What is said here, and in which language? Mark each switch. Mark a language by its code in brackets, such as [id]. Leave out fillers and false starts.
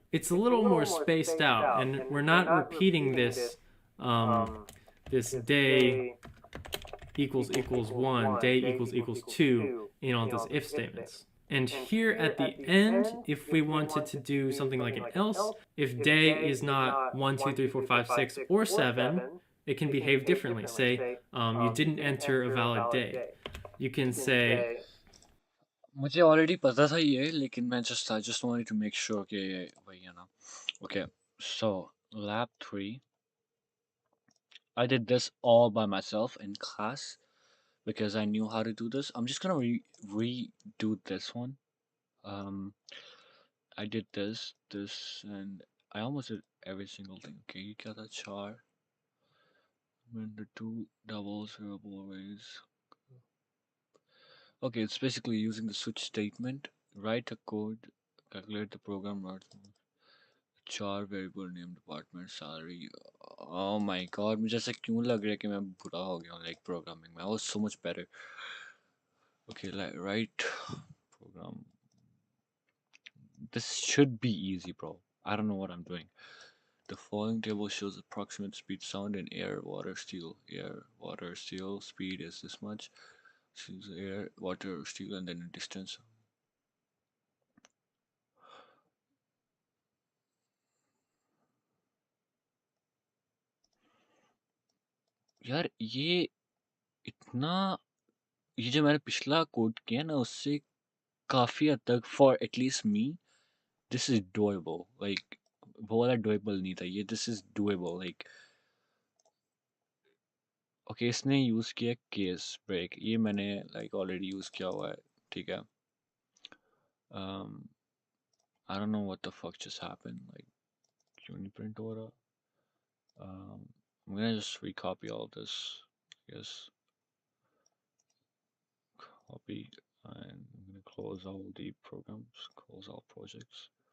[en] It's a little more spaced out, and we're not repeating this this day equals 1, day equals 2 in all these if statements. And here at the end, if we wanted to do something like an else, if day is not 1, 2, 3, 4, 5, 6, or 7, it can behave differently. Say, you didn't enter a valid day. You can say, [hi] मुझे already पता था ये, लेकिन मैं [en] I just wanted to make sure [hi] कि ये वही है ना. [en] Okay, so lab 3. I did this all by myself in class because I knew how to do this. I'm just gonna redo this one. I did this, and I almost did every single thing. Okay, you got a char. When the two doubles variable arrays. Okay, it's basically using the switch statement. Write a code, calculate the program, char variable name, department, salary. Oh my god, [hi] मुझे ऐसा क्यों लग रहा है कि मैं बुरा हो गया हूँ like programming में. [en] I was so much better. Okay, like write program. This should be easy, bro. I don't know what I'm doing. The following table shows approximate speed sound in air, water, steel. Air, water, steel. Speed is this much. Choose air, water, steel, and then a distance. [hi] यार ये इतना ये जो मैंने पिछला code किया ना उससे काफी हद तक [en] for at least me this is doable. [hi] Like वो वाला doable नहीं था ये [en] this is doable. [hi] Like okay इसने यूज किया case break ये मैंने like already यूज किया हुआ है ठीक है. [en] I don't know what the fuck just happened. [hi] Like क्यों नहीं print हो रहा. [en] I'm gonna just recopy all this. I guess copy and I'm gonna close all the programs, close all projects.